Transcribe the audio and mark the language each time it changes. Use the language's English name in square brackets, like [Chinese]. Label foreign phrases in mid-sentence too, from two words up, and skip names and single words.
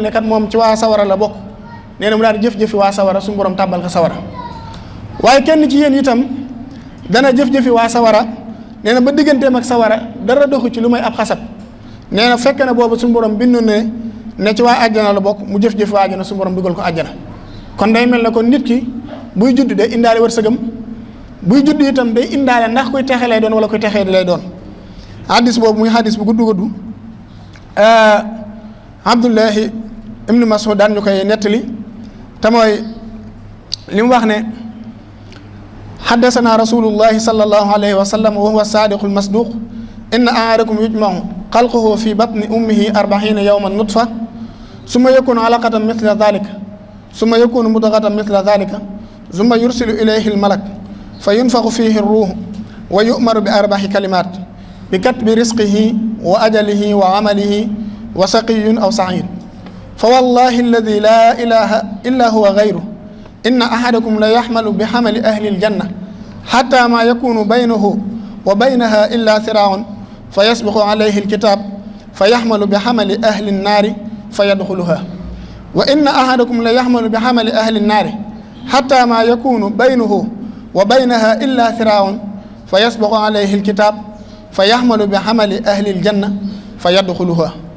[Wolof] ne kat moom ci waa sawara la bokk nee na mu daal di jëf-jëfi waa sawara suñu borom tàbbal ko sawara waaye kenn ci yéen itam dana jëf-jëfi waa sawara nee na ba digganteem ak sawara dara doxu ci lu may ab xasab nee na fekk na boobu suñu borom bind ne ci waa àjjana la bokk mu jëf-jëfi waa àjjana suñu borom dugal ko àjjana kon day mel ne kon nit ki buy judd day indaale wërsëgam buy judd itam day indaale ndax kuy texe lay doon wala kuy texee di lay doon hadis boobu muy hadis bu gudd [Arabic] Abdullahi ibnu Mas'ud [Wolof] daan ñu koy nettali te mooy li mu wax ne [Arabic] حدثنا رسول الله صلى الله عليه وسلم وهو الصادق المصدوق إن أحدكم يجمع خلقه في بطن أمه 40 يوما نطفة ثم يكون علقة مثل ذلك ثم يكون مضغة مثل ذلك ثم يرسل إليه الملك فينفخ فيه الروح ويؤمر ب 4 كلمات ب بكتب رزقه وأجله وعمله وشقي أو سعيد فوالله الذي لا إله إلا هو غيره إن أحدكم ليعمل بعمل أهل الجنة حتى ما يكون بينه وبينها إلا ذراع فيسبق عليه الكتاب فيعمل بعمل أهل النار فيدخلها وإن أحدكم ليعمل بعمل أهل النار حتى ما يكون بينه وبينها إلا ذراع فيسبق عليه الكتاب فيعمل بعمل أهل الجنة فيدخلها